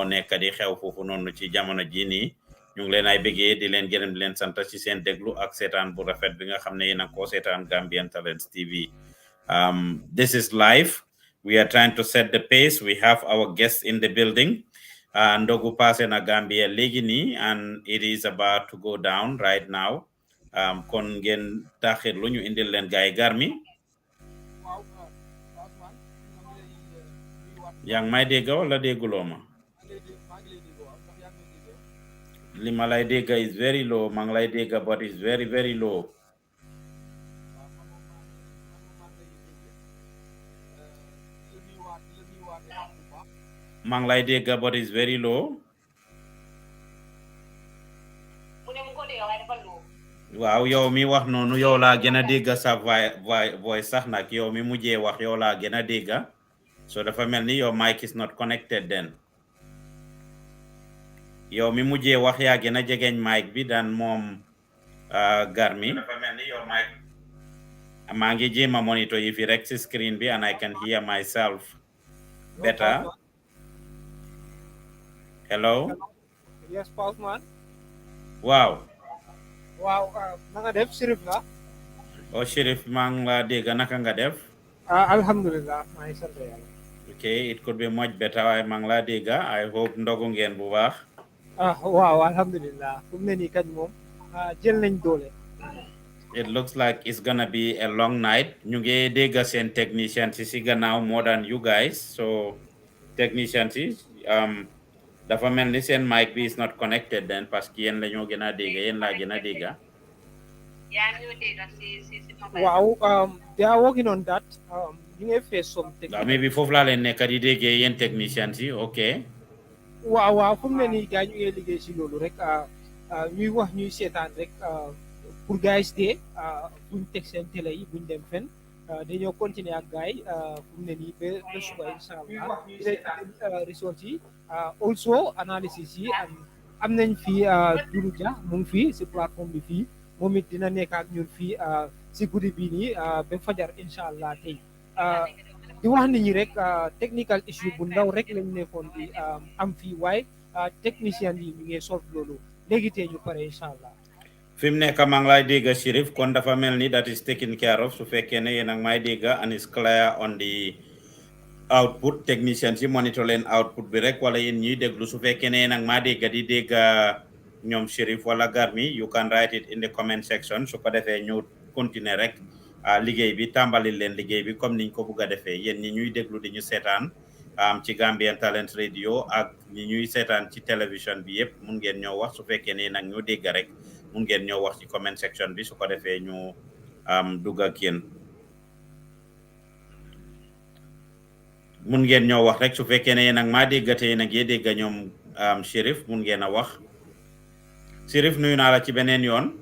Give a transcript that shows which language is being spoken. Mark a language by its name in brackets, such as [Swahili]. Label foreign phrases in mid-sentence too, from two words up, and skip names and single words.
[Wolof] nekk di xew foofu noonu ci jamono ji nii ñu ngi leen ay bëggee di leen gërëm di leen sant ci seen déglu ak seetaan bu rafet bi nga xam ne yéen a ko seetaan Gambian Talents TV [English] this is live we are trying to set the pace we have our guests in the building [Wolof] ndogu passé na Gambia léegi nii [English] and it is about to go down right now [Wolof] kon ngeen taxir lu ñu indil leen gaay Garmi yaa ngi may dégg wala dégguloo ma li ma lay dégg [English] is very low [Wolof] maa ngi lay dégg [English] but is very very low [Wolof] maa ngi lay dégg [English] but is very low [Wolof] waaw yow mi wax noonu yow laa gën a dégg sa voice sax nag yow mi mujjee wax yow laa gën a dégg so dafa mel ni [English] your mic is not connected then [Wolof] yow mi mujjee wax yaa gën a jegeñ mic bi dan moom Garmi dafa mel ni [English] your mic [Wolof] maa ngi jéem a monitor yi fi rek ci screen bi [English] and I can hear myself better hello yes Pa Ousmane [Wolof] waaw waaw na nga def Chérif la Chérif maa ngi la dégg naka nga def alhamdulillah maa ngi sant yàlla [English] okay it could be much better [Wolof] waaye maa ngi la dégg [English] I hope [Wolof] ndogu ngeen bu baax waaw alhamdulillah fu mu ne nii kañ moom jël nañ doole [English] it looks like it's gonna be a long night [Wolof] ñu ngi dégg seen technician si gannaaw [English] more than you guys [Wolof] so technician si dafa mel ni seen mic bi [English] is not connected then [French] parce que [Wolof] yéen la ñoo gën a dégg yéen laa gën a dégg [English] waaw they are working on that [Wolof] ñu ngi [English] face some technique [Wolof] maybe foofu laa leen nekk di déggee yéen technician si ok waaw fu mu ne nii gars ñu ngi liggéey si loolu rek ñuy wax ñuy seetaan rek pour gars yi buñ teg seen télé yi buñ dem fen dañoo continuer ak gars yi fu mu ne nii ba suba [Arabic] incha allah [Wolof] result yi also analysis yi am nañ fii Doudou Dia mu ngi fii si plateforme bi fii moom it dina nekk ak ñun fii si guddi bii nii ba fajar incha allah tey di wax nit ñi rek [English] technical issue [Wolof] bu ndaw rek lañ nekkoon di am fii waaye technicien yi ñu ngi solve loolu léegi tey ñu pare [Arabic] incha allah [Wolof] fi mu nekk maa ngi lay dégg Chérif kon dafa mel ni [English] that is taken care of [Wolof] su fekkee ne yéen ak may dégg [English] and is clear on the output [Wolof] technicien si monitor leen output bi rek wala yéen ñuy déglu su fekkee ne yéen ak maa dégg di dégg ñoom Chérif wala Garmi [English] you can write it in the comment section [Wolof] su ko defee ñu continuer rek liggéey bi tàmbali leen liggéey bi comme niñ ko bugg a defee yéen ñi ñuy déglu di ñu seetaan ci Gambian Talents Radio ak ñi ñuy seetaan ci télévision bi yëpp mun ngeen ñoo wax su fekkee ne nag ñu dégg rek mun ngeen ñoo wax ci [English] comment section [Wolof] bi su ko defee ñu dugg ak yéen mun ngeen ñoo wax rek su fekkee ne nag maa déggatee nag yee dégga ñoom Sheriff mun ngeen a wax Sheriff nuyu naa la ci beneen yoon